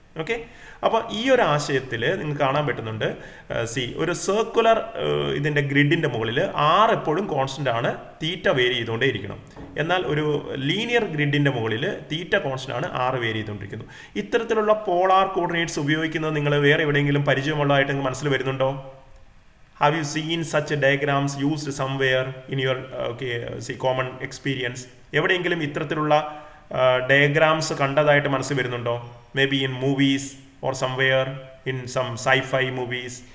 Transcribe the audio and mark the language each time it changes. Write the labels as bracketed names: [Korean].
[Malayalam] Okay, അപ്പോൾ ഈ ഒരു ആശയത്തിൽ നിങ്ങൾക്ക് കാണാൻ പറ്റുന്നുണ്ട്, ഒരു സർക്കുലർ ഇതിൻ്റെ ഗ്രിഡിൻ്റെ മുകളിൽ ആർ എപ്പോഴും കോൺസ്റ്റൻ്റ് ആണ്, തീറ്റ വേരി ചെയ്തുകൊണ്ടേ ഇരിക്കണം. എന്നാൽ ഒരു ലീനിയർ ഗ്രിഡിൻ്റെ മുകളിൽ തീറ്റ കോൺസ്റ്റൻ്റ് ആണ്, ആർ വേരി ചെയ്തുകൊണ്ടിരിക്കുന്നു. ഇത്തരത്തിലുള്ള പോളാർ കോർഡിനേറ്റ്സ് ഉപയോഗിക്കുന്നത് നിങ്ങൾ വേറെ എവിടെയെങ്കിലും പരിചയമുള്ളതായിട്ട് നിങ്ങൾക്ക് മനസ്സിൽ വരുന്നുണ്ടോ? [English] Have you seen such diagrams used somewhere in your common experience? [Malayalam] എവിടെയെങ്കിലും ഇത്തരത്തിലുള്ള ഡയഗ്രാംസ് കണ്ടതായിട്ട് മനസ്സിൽ വരുന്നുണ്ടോ? [English] Maybe in movies or somewhere in some sci-fi movies.